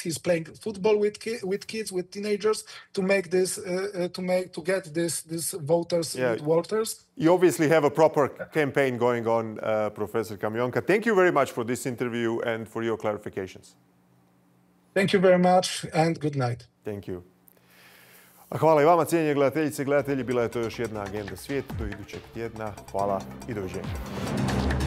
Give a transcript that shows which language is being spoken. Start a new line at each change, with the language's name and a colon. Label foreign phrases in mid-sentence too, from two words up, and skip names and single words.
English: He's playing football with kids, with teenagers, to make this to get this voters with voters. You obviously have a proper campaign going on, Professor Kamionka. Thank you very much for this interview and for your clarifications. Thank you very much and good night. Thank you.
Croatian: Hvala i vama, cijenjene gledateljice i gledatelji. Bila je to još jedna Agenda Svijet do idućeg tjedna. Hvala i doviđenja.